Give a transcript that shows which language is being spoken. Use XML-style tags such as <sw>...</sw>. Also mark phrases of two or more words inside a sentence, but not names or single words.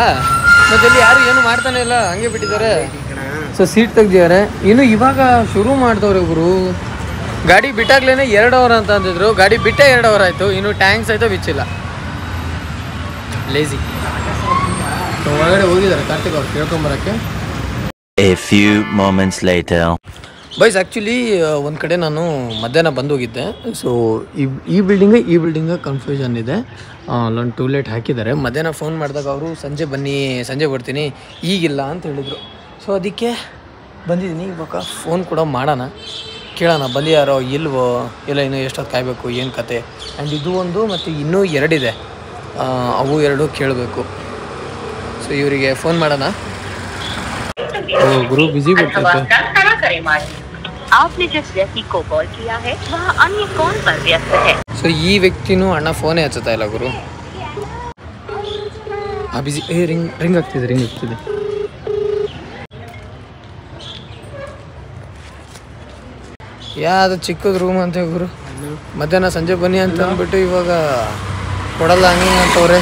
<kn>ಮತ್ತೆ ಇಲ್ಲಿ ಯಾರು ಏನು ಮಾಡ್ತಾನೆ ಇಲ್ಲ, ಹಂಗೆ ಬಿಟ್ಟಿದ್ದಾರೆ. ಸೊ ಸೀಟ್ ತೆಗ್ದಿದ್ದಾರೆ. ಇನ್ನು ಇವಾಗ ಶುರು ಮಾಡ್ತವ್ರೆ ಇವರು. ಗಾಡಿ ಬಿಟ್ಟಾಗ್ಲೇ 2 ಅವರ್ ಅಂತ ಅಂದಿದ್ರು. ಗಾಡಿ ಬಿಟ್ಟೆ 2 ಅವರ್ ಆಯಿತು. ಇನ್ನು ಟ್ಯಾಂಕ್ಸ್ ಆಯಿತು ಬಿಚ್ಚಿಲ್ಲ. ಲೇಜಿ. ಸೊ ಒಳಗಡೆ ಹೋಗಿದ್ದಾರೆ ಕಾರ್ತಿಕ್ ಅವ್ರು ಕೇಳ್ಕೊಂಬರೋಕ್ಕೆ.</kn> <en>A few moments later.</en> <kn>ಬಾಯ್ಸ್, ಆ್ಯಕ್ಚುಲಿ ಒಂದು ಕಡೆ ನಾನು ಮಧ್ಯಾಹ್ನ ಬಂದೋಗಿದ್ದೆ. ಸೊ ಈ ಬಿಲ್ಡಿಂಗ ಕನ್ಫ್ಯೂಷನ್ ಇದೆ. ಅಲ್ಲೊಂದು ಟೂಲೆಟ್ ಹಾಕಿದ್ದಾರೆ. ಮಧ್ಯಾಹ್ನ ಫೋನ್ ಮಾಡಿದಾಗ ಅವರು ಸಂಜೆ ಬರ್ತೀನಿ ಈಗಿಲ್ಲ ಅಂತ ಹೇಳಿದರು. ಸೊ ಅದಕ್ಕೆ ಬಂದಿದ್ದೀನಿ. ಇವಾಗ ಫೋನ್ ಕೂಡ ಮಾಡೋಣ, ಕೇಳೋಣ ಬಂದಿಯಾರೋ ಇಲ್ವೋ, ಇಲ್ಲ ಇನ್ನೂ ಎಷ್ಟೊತ್ತು ಕಾಯಬೇಕು, ಏನು ಕತೆ. ಆ್ಯಂಡ್ ಇದು ಒಂದು ಮತ್ತು ಇನ್ನೂ 2 ಇದೆ, ಅವು 2 ಕೇಳಬೇಕು. ಸೊ ಇವರಿಗೆ ಫೋನ್ ಮಾಡೋಣ. ಗುರು ಬಿಸಿ ಬರ್ತಿತ್ತು.</kn> <hi>आपने जिस व्यक्ति को कॉल किया है वह अन्य कॉल पर व्यस्त है.</hi> <kn>ಸೊ ಈ ವ್ಯಕ್ತಿನೂ ಅಣ್ಣ ಫೋನೇ ಹಚ್ಚುತ್ತಾ ಇಲ್ಲ ಗುರು. ಬಿಸಿ. ರಿಂಗ್ ಆಗ್ತಿದೆ. ಯಾವುದು ಚಿಕ್ಕದ ರೂಮ್ ಅಂತ ಗುರು. ಮಧ್ಯಾಹ್ನ ಸಂಜೆ ಬನ್ನಿ ಅಂತ ಅಂದ್ಬಿಟ್ಟು ಇವಾಗ ಕೊಡಲ್ಲ ಹಂಗೆ ಅಂತವ್ರೆ.</kn>